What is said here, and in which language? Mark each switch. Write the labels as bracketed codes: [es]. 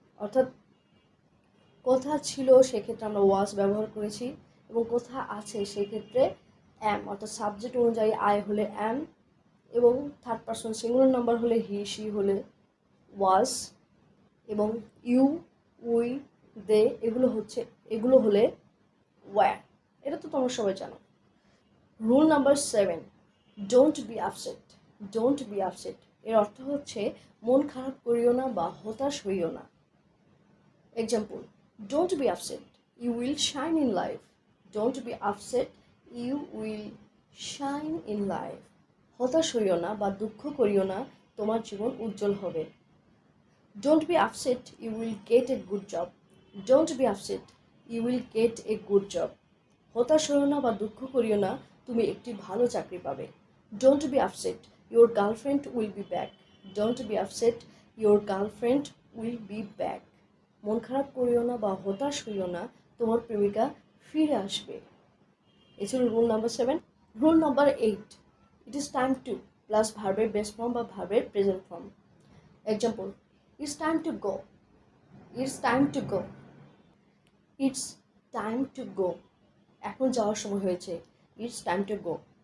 [bn] অর্থাৎ কথা ছিল সেক্ষেত্রে আমরা ওয়াজ ব্যবহার করেছি, এবং কথা আছে সেক্ষেত্রে অ্যাম, অর্থাৎ সাবজেক্ট অনুযায়ী আই হলে অ্যাম, এবং থার্ড পারসন সিঙ্গুলার নাম্বার হলে হি শি হলে ওয়াজ, এবং ইউ উই দে এগুলো হলে ওয়্যার। এটা তো তোমরা সবাই জানো। Rule number 7, [en] Don't be upset. [bn] Don't be upset এর অর্থ হচ্ছে মন খারাপ করিও না বা হতাশ হইও না। [en] Example, don't be upset, you will shine in life. Don't be upset, you will shine in life. [bn] হতাশ হইও না বা দুঃখ করিও না, তোমার জীবন উজ্জ্বল হবে। [en] Don't be upset, you will get a good job. Don't be upset, you will get a good job. [bn] হতাশ হইও না বা দুঃখ করিও না, তুমি একটি ভালো চাকরি পাবে। [en] Don't be upset, your girlfriend will be back. Don't be upset, your girlfriend will be back. [bn] মন খারাপ করিও না বা হতাশ হইও না, তোমার প্রেমিকা ফিরে আসবে। এই ছিল rule number 7। Rule number 8, [en] it is time to [bn] plus ভার্বের বেস ফর্ম বা ভার্বের present form. [en] example, it's time to go, it's time to go, it's time to go, [bn] এখন যাওয়ার সময় হয়েছে। [en] It's time to go.